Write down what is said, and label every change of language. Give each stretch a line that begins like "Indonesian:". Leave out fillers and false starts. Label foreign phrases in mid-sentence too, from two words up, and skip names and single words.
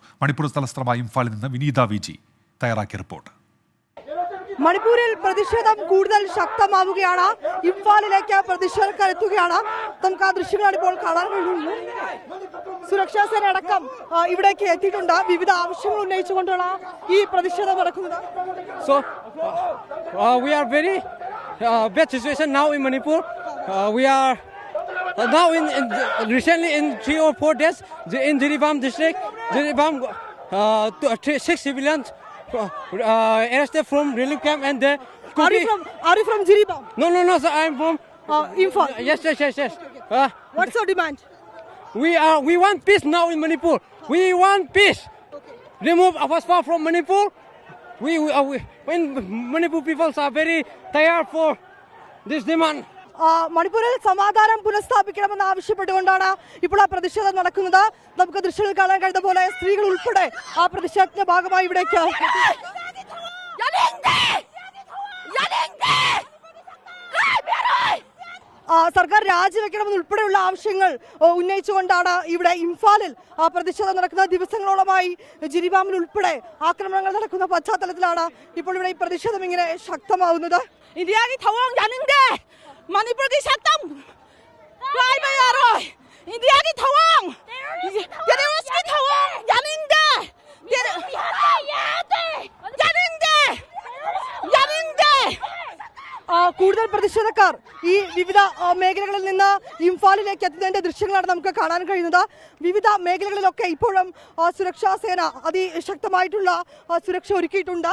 Malayalam: മണിപ്പൂർ തലസ്ഥാനമായ ഇംഫാലിൽ നിന്ന് വിനീത വിജി തയ്യാറാക്കിയ റിപ്പോർട്ട്. മണിപ്പൂരിൽ പ്രതിഷേധം കൂടുതൽ ശക്തമാവുകയാണ്. ഇംഫാലിലേക്ക് പ്രതിഷേധക്കാർ എത്തുകയാണ്. നമുക്ക് ആ ദൃശ്യങ്ങളാണ് ഇപ്പോൾ കാണാൻ കഴിയുന്നത്. സുരക്ഷാ സേന അടക്കം ഇവിടേക്ക് എത്തിയിട്ടുണ്ട്. വിവിധ ആവശ്യങ്ങൾ ഉന്നയിച്ചുകൊണ്ടുള്ള ഈ പ്രതിഷേധം നടക്കുന്നത്.
English: So we are very bad situation now in Manipur. We are now recently in 3 or 4 days in Jiribam district. Jiribam 6 civilians arrested from relief camp and they Are you from Jiribam? No, sir, I am from Imphal. Yes. What's your demand? We want peace now in Manipur. We want peace. Remove Afaspa from Manipur. When Manipur people are very tired for this demand.
Malayalam: മണിപ്പൂരിൽ സമാധാനം പുനഃസ്ഥാപിക്കണമെന്ന് ആവശ്യപ്പെട്ടുകൊണ്ടാണ് ഇപ്പോൾ ആ പ്രതിഷേധം നടക്കുന്നത്. നമുക്ക് ദൃശ്യങ്ങൾ കാണാൻ കഴിയുന്ന പോലെ സ്ത്രീകൾ ഉൾപ്പെടെ ആ പ്രതിഷേധത്തിന്റെ ഭാഗമായി ഇവിടേക്ക് സർക്കാർ രാജിവെക്കണമെന്ന് ഉൾപ്പെടെയുള്ള ആവശ്യങ്ങൾ ഉന്നയിച്ചുകൊണ്ടാണ് ഇവിടെ ഇംഫാലിൽ പ്രതിഷേധം നടക്കുന്ന. ദിവസങ്ങളോളമായി ജിരിബാമിൽ ഉൾപ്പെടെ ആക്രമണങ്ങൾ നടക്കുന്ന പശ്ചാത്തലത്തിലാണ് ഇപ്പോൾ ഇവിടെ ഈ പ്രതിഷേധം ഇങ്ങനെ ശക്തമാവുന്നത്. मणिपुर की शक्तम काय बयारोय इंडिया की थवांग टेररिस्ट की थवांग जानिंदे കൂടുതൽ പ്രതിഷേധക്കാർ ഈ വിവിധ മേഖലകളിൽ നിന്ന് ഇംഫാലിലേക്ക് എത്തുന്നതിന്റെ ദൃശ്യങ്ങളാണ് നമുക്ക് കാണാൻ കഴിയുന്നത്. വിവിധ മേഖലകളിലൊക്കെ ഇപ്പോഴും സുരക്ഷാ സേന അതിശക്തമായിട്ടുള്ള സുരക്ഷ ഒരുക്കിയിട്ടുണ്ട്.